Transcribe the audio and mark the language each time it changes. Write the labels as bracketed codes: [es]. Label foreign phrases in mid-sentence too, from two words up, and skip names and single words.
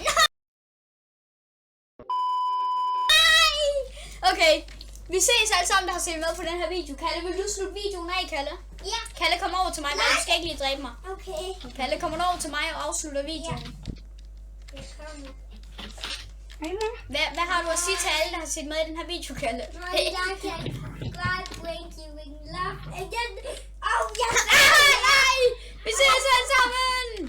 [da] Okay, vi ses alle sammen, der har set med på den her video. Kalle, vil du slutte videoen af, Kalle? Ja. Kalle, kom over til mig, men du skal ikke lige dræbe mig. Okay. Kalle, kommer du over til mig og afslutter videoen? Jeg kommer. Hej, mor. Hvad har du at sige til alle, der har set med i den her video, Kalle? Når jeg kan [en] subscribe, thank you, and love. [da] Og jeg... Nej! Vi ses alle sammen!